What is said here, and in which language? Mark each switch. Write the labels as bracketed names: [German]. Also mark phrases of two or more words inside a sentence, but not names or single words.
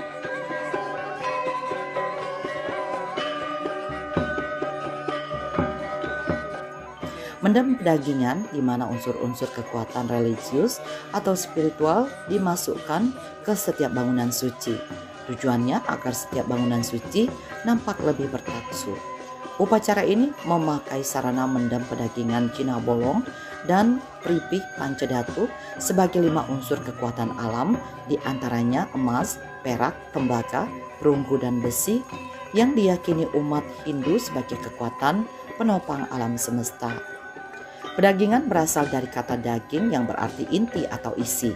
[Indonesian] Mendem pedagingan, di mana unsur-unsur kekuatan religius atau spiritual dimasukkan ke setiap bangunan suci. Tujuannya agar setiap bangunan suci nampak lebih bertaksu. Upacara ini memakai sarana mendem pedagingan Cina Bolong dan Pripih Pancadatu sebagai 5 unsur kekuatan alam, diantaranya emas, perak, tembaga, perunggu, dan besi, yang diyakini umat Hindu sebagai kekuatan penopang alam semesta. Pedagingan berasal dari kata daging yang berarti inti atau isi.